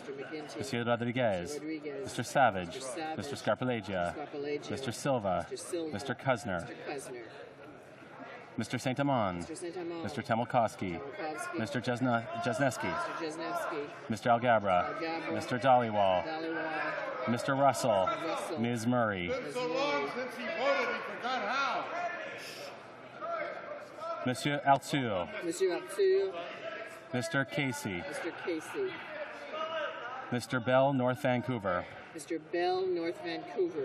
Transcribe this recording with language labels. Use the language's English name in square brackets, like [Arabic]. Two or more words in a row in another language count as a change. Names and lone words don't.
[English] Monsieur Rodriguez. Mr. Savage. Mr. Scarpalegia. Mr. Silva. Mr. Kuzner. Mr. St. Amand. Mr. Temelkowski. Mr. Jesneski. Mr. Algabra. Mr. Dhaliwal. Mr. Russell. Ms. Murray. Monsieur Arthur. Mr. Casey. Mr. Bell, North Vancouver. Mr. Bell, North Vancouver.